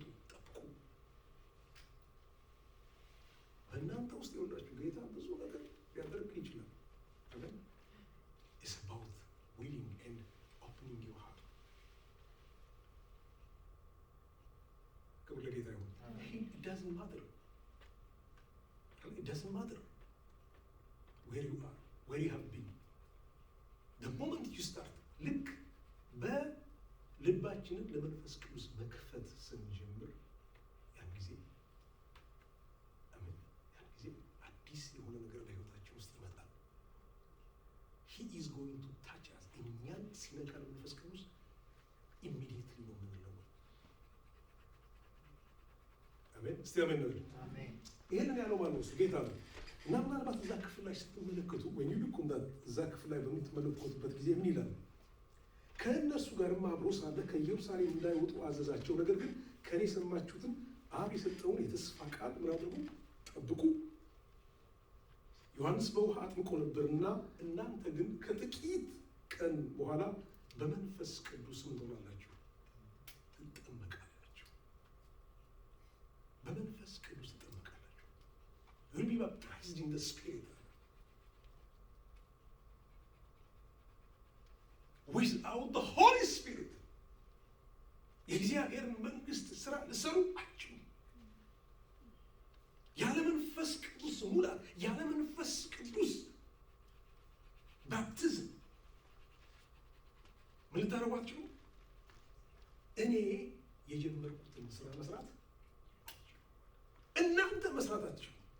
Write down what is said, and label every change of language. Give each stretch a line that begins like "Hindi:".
Amharic: ጠብቁ። በእናንተ ውስጥ የወላችሁ ጌታ ብዙ ነገር ሊያደርግ ይችላል። አሜን።
English: It's about willing and opening your heart.
Amharic: ክብር ለጌታ ይሁን።
English: It doesn't matter. It doesn't matter where you are, where you have been. The moment you start,
Amharic: ልክ በልባችንን ለመንፈስ ቅዱስ መክፈት ስንጀምር ያን ጊዜ አሜን፣ ያን ጊዜ አዲስ የሆነ ነገር በህይወታችን ውስጥ ይመጣል።
English: He is going to touch us.
Amharic: እኛን ሲነካን መንፈስ ቅዱስ immediately ነው የምንለወጥ። አሜን። እስቲ አሜን ነው። ይሄንን ያለው ማነው? እሱ ጌታ ነው። እና ምናልባት እዛ ክፍል ላይ ስትመለከቱ ወይ ልክ እዛ ክፍል ላይ በምትመለከቱበት ጊዜ ምን ይላል? ከእነርሱ ጋርም አብሮ ሳለ ከኢየሩሳሌም እንዳይወጡ አዘዛቸው። ነገር ግን ከኔ የሰማችሁትን አብ የሰጠውን የተስፋ ቃል ምን አድርጉ? ጠብቁ። ዮሐንስ በውሃ አጥምቆ ነበርና እናንተ ግን ከጥቂት ቀን በኋላ በመንፈስ ቅዱስ ምን ትሆናላችሁ? ትጠመቃላችሁ። በመንፈስ ቅዱስ ትጠመቃላችሁ።
English: You'll be baptized in the Spirit. Without the Holy Spirit
Amharic: የእግዚአብሔርን መንግስት ስራ ልሰሩ አትችሉም። ያለ መንፈስ ቅዱስ ሙላት፣ ያለ መንፈስ ቅዱስ ባፕቲዝም ምን ልታደርጉ አትችሉም። እኔ የጀመርኩትን ስራ መስራት እናንተ መስራት አትችሉም።